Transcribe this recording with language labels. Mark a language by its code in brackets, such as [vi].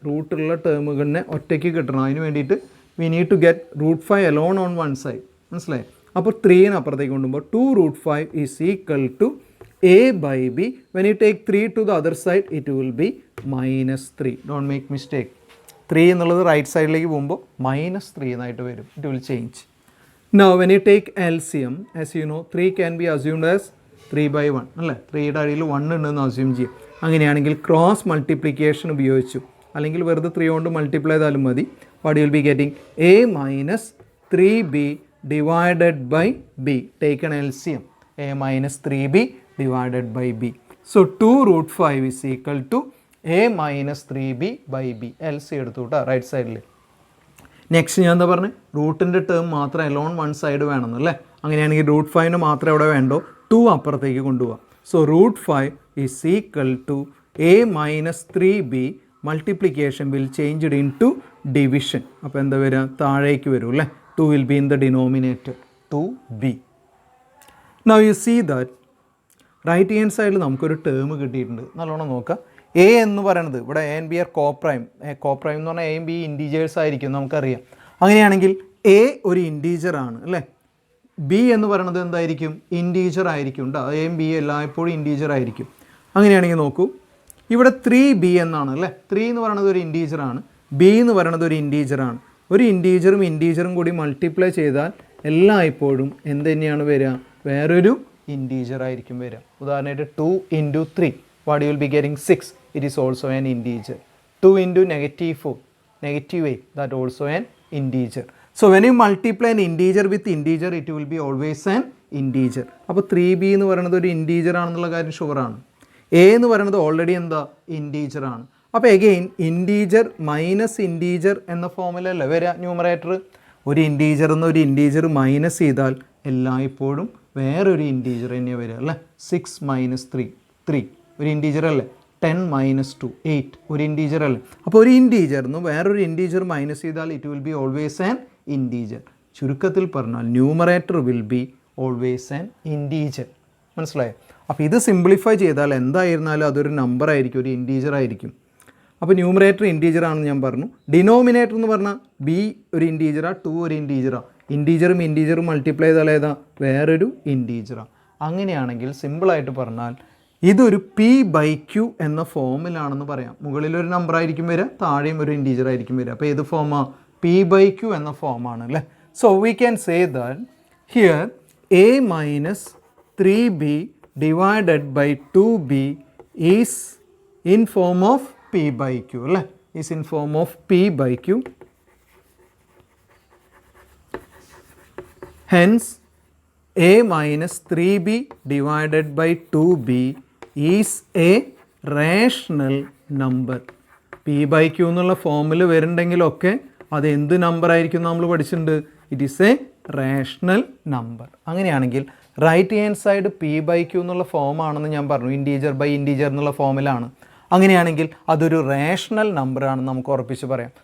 [ml] റൂട്ടുള്ള ടേമുകളിനെ ഒറ്റയ്ക്ക് കിട്ടണം. അതിന് വേണ്ടിയിട്ട് [en] We need to get √5 alone on one side. [ml] മനസ്സിലായി. അപ്പോൾ 3 അപ്പുറത്തേക്ക് കൊണ്ടുപോകുമ്പോൾ 2√5 is equal to a/b. [en] when you take 3 to the other side it will be -3. don't make mistake. [ml] 3 എന്നുള്ളത് റൈറ്റ് സൈഡിലേക്ക് പോകുമ്പോൾ -3 എന്നായിട്ട് വരും. [en] it will change. now when you take LCM, as you know 3 can be assumed as 3/1 അല്ലേ. [ml] 3യുടെ അടിയിൽ 1 ഉണ്ടെന്ന് assume ചെയ്യും. അങ്ങനെയാണെങ്കിൽ cross multiplication ഉപയോഗിച്ചു, അല്ലെങ്കിൽ വെറുതെ 3 കൊണ്ട് മൾട്ടിപ്ലൈ ചെയ്താലും മതി. [en] what you will be getting a - 3b divided by b. take an LCM, a - 3b divided by b. so 2√5 is equal to a - 3b by b. [ml] LC എടുത്തു കേട്ടോ റൈറ്റ് സൈഡിൽ. Next ഞാൻ എന്താ പറഞ്ഞത്, റൂട്ടിൻ്റെ ടേം മാത്രം alone one side വേണമെന്നല്ലേ. അങ്ങനെയാണെങ്കിൽ √5 മാത്രമേ ഇവിടെ വേണ്ടോ, 2 അപ്പുറത്തേക്ക് കൊണ്ടുപോകാം. [en] So √5 is equal to a minus 3b multiplication will changed into division. [ml] അപ്പോൾ എന്താ വരിക, താഴേക്ക് വരും അല്ലേ. [en] 2 will be in the denominator 2b. Now you see that [ml] right hand സൈഡിൽ നമുക്കൊരു ടേം കിട്ടിയിട്ടുണ്ട്. നല്ലോണം നോക്കുക. എ എന്ന് പറയുന്നത് ഇവിടെ A and B R coprime. Coprime എന്ന് പറഞ്ഞാൽ എയും ബി ഇൻറ്റീജേഴ്സ് ആയിരിക്കും നമുക്കറിയാം. അങ്ങനെയാണെങ്കിൽ എ ഒരു ഇൻറ്റീജറാണ് അല്ലേ. ബി എന്ന് പറയുന്നത് എന്തായിരിക്കും, ഇൻറ്റീജർ ആയിരിക്കും കേട്ടോ. എയും ബി എല്ലായ്പ്പോഴും ഇൻറ്റീജർ ആയിരിക്കും. അങ്ങനെയാണെങ്കിൽ നോക്കൂ, ഇവിടെ 3b എന്നാണ് അല്ലേ. 3 എന്ന് പറയുന്നത് ഒരു ഇൻറ്റീജറാണ്, ബി എന്ന് പറയുന്നത് ഒരു ഇൻറ്റീജറാണ്. ഒരു ഇൻറ്റീജറും കൂടി മൾട്ടിപ്ലൈ ചെയ്താൽ എല്ലായ്പ്പോഴും എന്ത് തന്നെയാണ് വരിക, വേറൊരു ഇൻറ്റീജർ ആയിരിക്കും വരിക. [en] ഉദാഹരണമായിട്ട് 2 into 3 what you will be getting 6. It is also an integer. 2 into -4 -8 that also an integer. So when you multiply an integer with integer it will be always an integer. [ml] അപ്പോൾ 3b എന്ന് പറയുന്നത് ഒരു integer ആണെന്നുള്ള കാര്യം ഷുവറാണ്. A എന്ന് പറയുന്നത് already എന്താ, integer ആണ്. അപ്പോൾ എഗെയിൻ ഇൻറ്റീജർ മൈനസ് ഇൻറ്റീജർ എന്ന ഫോമിലല്ലേ വരിക ന്യൂമറേറ്റർ. ഒരു ഇൻറ്റീജർ എന്ന് ഒരു ഇൻറ്റീജർ മൈനസ് ചെയ്താൽ എല്ലായ്പ്പോഴും വേറൊരു ഇൻറ്റീജർ തന്നെയാണ് വരിക അല്ലേ. 6 - 3 3 ഒരു ഇൻറ്റീജർ അല്ലേ. 10 - 2 8 ഒരു ഇൻറ്റീജർ അല്ലേ. അപ്പോൾ ഒരു ഇൻറ്റീജറിന് വേറൊരു ഇൻറ്റീജർ മൈനസ് ചെയ്താൽ [en] It will be always an integer. [ml] ചുരുക്കത്തിൽ പറഞ്ഞാൽ numerator [en] Will be always an integer. [ml] മനസ്സിലായോ? അപ്പോൾ ഇത് സിംപ്ലിഫൈ ചെയ്താൽ എന്തായിരുന്നാലും അതൊരു നമ്പർ ആയിരിക്കും, ഒരു ഇൻറ്റീജർ ആയിരിക്കും. അപ്പോൾ ന്യൂമറേറ്റർ ഇൻറ്റീജർ ആണെന്ന് ഞാൻ പറഞ്ഞു. ഡിനോമിനേറ്റർ എന്ന് പറഞ്ഞാൽ ബി ഒരു ഇൻറ്റീജറാണ്, 2 ഒരു ഇൻറ്റീജറാണ്. ഇൻറ്റീജറും മൾട്ടിപ്ലൈ ചെയ്താൽ ഏതാ, വേറൊരു ഇൻറ്റീജറാണ്. അങ്ങനെയാണെങ്കിൽ സിമ്പിളായിട്ട് പറഞ്ഞാൽ ഇതൊരു p/q എന്ന ഫോമിലാണെന്ന് പറയാം. മുകളിലൊരു നമ്പർ ആയിരിക്കും വരിക, താഴെയും ഒരു ഇൻറ്റീജർ ആയിരിക്കും വരിക. അപ്പോൾ ഏത് ഫോമാണ്, p/q എന്ന ഫോമാണ് അല്ലേ. [en] So we can say that here a minus 3b divided by 2b is in form of p/q അല്ലേ, is in form of p/q. Hence a minus 3b divided by 2b is a rational number. [ml] p/q എന്നുള്ള ഫോമിൽ വരുന്നുണ്ടെങ്കിലൊക്കെ അത് എന്ത് number ആയിരിക്കും നമ്മൾ പഠിച്ചിട്ടുണ്ട്, [en] It is a rational number. [ml] അങ്ങനെയാണെങ്കിൽ right hand side p/q എന്നുള്ള ഫോമാണെന്ന് ഞാൻ പറഞ്ഞു, ഇൻറ്റീജർ ബൈ ഇൻറ്റീജർ എന്നുള്ള ഫോമിലാണ്. അങ്ങനെയാണെങ്കിൽ അതൊരു റേഷണൽ നമ്പറാണെന്ന് നമുക്ക് ഉറപ്പിച്ച് പറയാം.